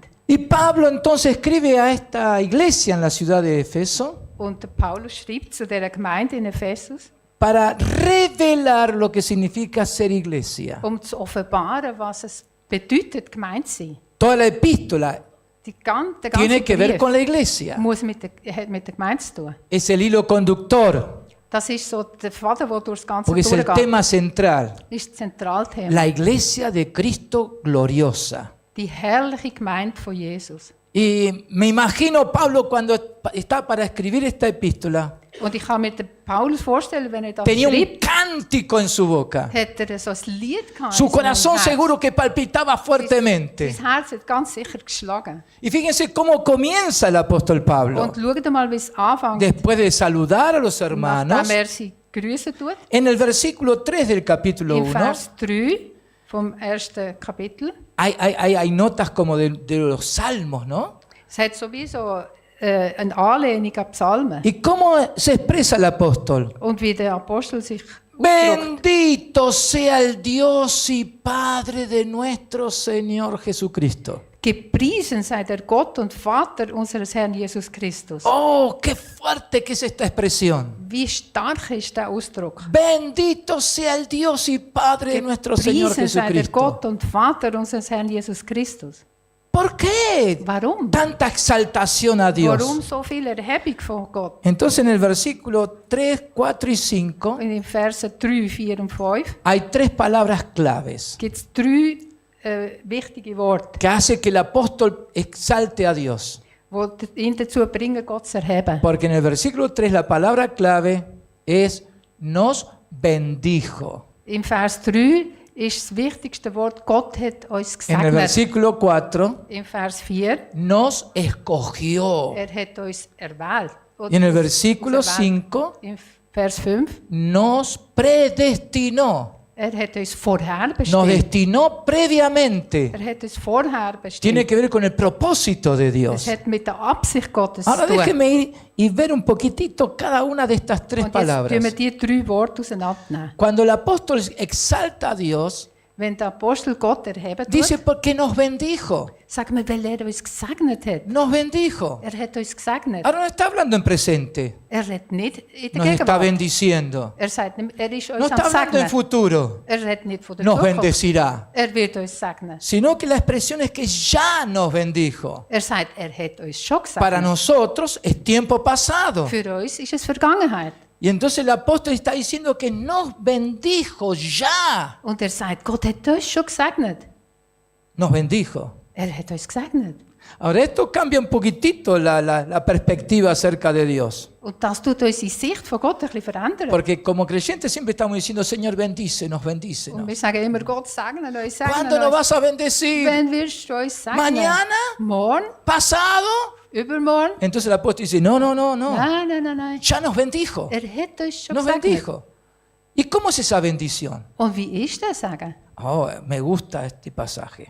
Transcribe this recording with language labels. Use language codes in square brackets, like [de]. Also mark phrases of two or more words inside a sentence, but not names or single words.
[es] Y Pablo entonces escribe a esta iglesia en la ciudad de Efeso [de] Und der Paulus schreibt zu dieser Gemeinde in Ephesus, [es] para revelar lo que significa ser iglesia. [de] zu offenbaren, was es bedeutet, Gemeinde zu sein. [es] Toda la epístola [de] Der ganze [es] tiene que ver [de] Brief [es] con la iglesia. [de] muss hat mit der Gemeinde zu tun. [es] Es el hilo conductor, [de] Das ist so der Faden, der durch das Ganze [es] porque es el [de] durchgeht. [es] tema central. [de] Das ist das Zentralthema. [es] La iglesia de Cristo gloriosa. [de] Die herrliche Gemeinde von Jesus. [es] Y me imagino Pablo cuando está para escribir esta epístola, [de] Und ich kann mir den Paulus vorstellen, wenn er das [es] tenía un [de] schreibt, [es] cántico en su boca. [de] hat er so ein Lied gehabt. [es] Su [de] in seinem [es] corazón [de] Herz. [es] seguro que palpitaba fuertemente. [de] Sein Herz hat ganz sicher geschlagen. [es] Y fíjense cómo comienza el apóstol Pablo. [de] Und schaut mal, wie es anfängt, [es] Después de saludar a los hermanos, [de] nachdem sie grüßen tut. [es] en el versículo 3 del capítulo [de] Im [es] 1, [de] Vers 3 vom ersten Kapitel. [es] hay notas como de los salmos, ¿no? [de] Es hat sowieso eine Anlehnung an Psalmen. [es] ¿Y cómo se expresa el apóstol? [de] Und wie der Apostel sich ausdrückt. [es] Bendito sea el Dios y Padre de nuestro Señor Jesucristo. [de] Gepriesen sei der Gott und Vater unseres Herrn Jesus Christus. [es] Oh, qué fuerte que es esta expresión. [de] Wie stark ist der Ausdruck? [es] Bendito sea el Dios y Padre de nuestro Señor [de] Gepriesen sei der [es] Jesucristo. [de] Gott und Vater unseres Herrn Jesus Christus. [es] ¿Por qué [de] Warum? [es] tanta exaltación a [de] Warum [es] Dios? [de] so viel Erhebung von Gott? [es] Entonces en el versículo 3, 4 y 5 [de] In den Versen 3, 4 und 5 [es] hay tres palabras claves [de] gibt es drei wichtige Worte, [es] que hace que el apóstol exalte a Dios. [de] die ihn dazu bringen, Gott zu erheben. [es] Porque en el versículo 3 la palabra clave es nos bendijo. [de] Im Vers 3 ist das wichtigste Wort, Gott hat uns [es] En el [de] gesegnet. [es] versículo 4 [de] Im Vers 4, [es] nos escogió. [de] hat uns erwählt. [es] Y en el versículo [de] Uns erwählt. [es] 5 [de] Im Vers 5, [es] nos predestinó. [de] hat uns vorher [es] Nos [de] bestimmt. [es] destinó previamente. [de] Hat uns vorher bestimmt. [es] Tiene que ver con el propósito de [de] Es [es] Dios. [de] hat mit der Absicht Gottes [es] Ahora [de] zu tun. [es] déjeme ir y ver un poquitito cada una de estas tres [de] Und jetzt tun wir [es] palabras. [de] die drei Worte auseinandernehmen. [es] Cuando el apóstol exalta a Dios, [de] Wenn der Apostel Gott erheben tut, [es] dice porque nos bendijo. [de] sagen wir, weil er uns gesegnet hat. [es] Nos bendijo. [de] Er hat uns gesegnet. [es] Ahora no está hablando en presente. [de] Er redet nicht in der [es] Nos está [de] Gegenwart. [es] bendiciendo. [de] Er sagt nicht, er ist [es] No [de] uns [es] está [de] am [es] hablando en [de] Segnen. [es] futuro. [de] Er redet nicht von der [es] Nos [de] Zukunft. [es] bendecirá. [de] Er wird uns segnen. [es] Sino que la expresión es que ya nos bendijo. [de] Er sagt, er hat uns schon [es] Para [de] gesegnet. [es] nosotros es tiempo pasado. [de] Für uns ist es Vergangenheit. [es] Y entonces el apóstol está diciendo que nos bendijo ya. [de] Und er sagt, Gott hat uns schon gesegnet. [es] Nos bendijo. [de] Er hat uns gesegnet. [es] Ahora esto cambia un poquitito la perspectiva acerca de Dios. [de] Und das tut unsere Sicht von Gott ein bisschen verändern. [es] Porque como creyentes siempre estamos diciendo, Señor, bendícenos, [de] Und [es] bendícenos. [de] wir sagen immer, Gott segne uns, segne [es] ¿Cuándo nos [de] uns. [es] vas a bendecir? [de] Wenn wirst du uns segnen? [es] ¿Mañana? [de] Morgen? [es] ¿Pasado? [de] Übermorgen? [es] Entonces el apóstol dice, no, no, no, no. [de] Nein. [es] Ya nos bendijo. [de] Er hat uns schon [es] Nos [de] gesegnet. [es] bendijo. ¿Y cómo es esa bendición? [de] Und wie ist das Sagen? [es] Oh, me gusta este pasaje.